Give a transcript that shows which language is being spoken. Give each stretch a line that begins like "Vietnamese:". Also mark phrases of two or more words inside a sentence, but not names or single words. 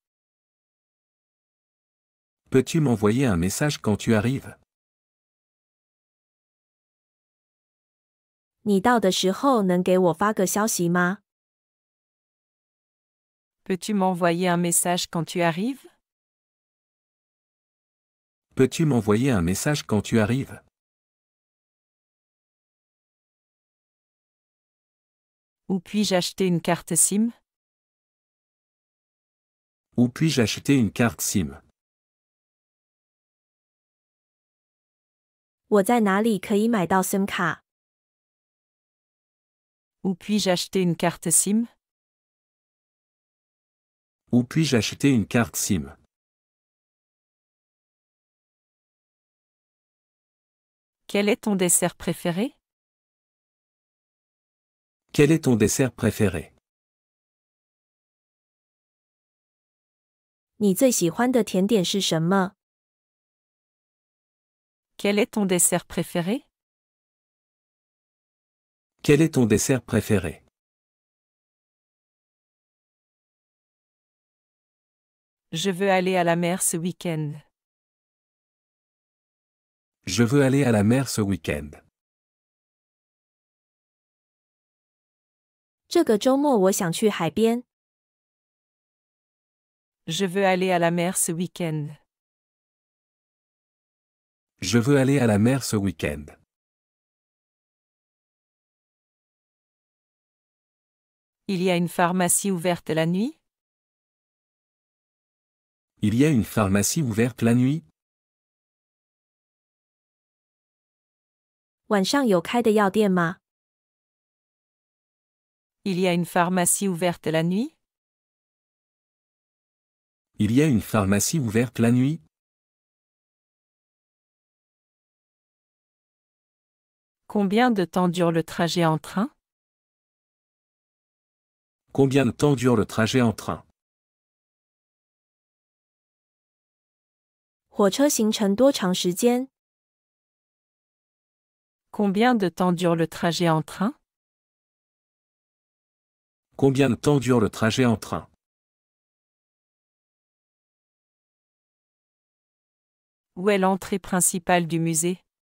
French: Peux-tu m'envoyer un message quand tu arrives?
Chinese: 你到的时候能给我发个消息吗？
French: Peux-tu m'envoyer un message quand tu arrives? Peux-tu m'envoyer un message quand tu arrives? Où puis-je acheter une carte SIM? Où puis-je acheter une carte SIM?
Chinese: 我在哪里可以买到 SIM 卡？
French: Où puis-je acheter une carte SIM? Où puis-je acheter une carte SIM? Quel est ton dessert préféré? Quel est ton dessert préféré?
Chinese: 你最喜欢的甜点是什么？
French: Quel est ton dessert préféré? Quel est ton dessert préféré? Je veux aller à la mer ce week-end. Je veux aller à la mer ce week-end.
Chinese: 这个周末我想去海边。
French: Je veux aller à la mer ce week-end. Je veux aller à la mer ce week-end. Il y a une pharmacie ouverte la nuit? Il y a une pharmacie ouverte la nuit?
Chinese: 晚上有开的药店吗？
French: Il y a une pharmacie ouverte la nuit? Il y a une pharmacie ouverte la nuit? Combien de temps dure le trajet en train? Combien de temps dure le trajet en train?
Chinese: 火车行程多长时间？
French: Combien de temps dure le trajet en train? Combien de temps dure le trajet en train? Où est l'entrée principale du musée?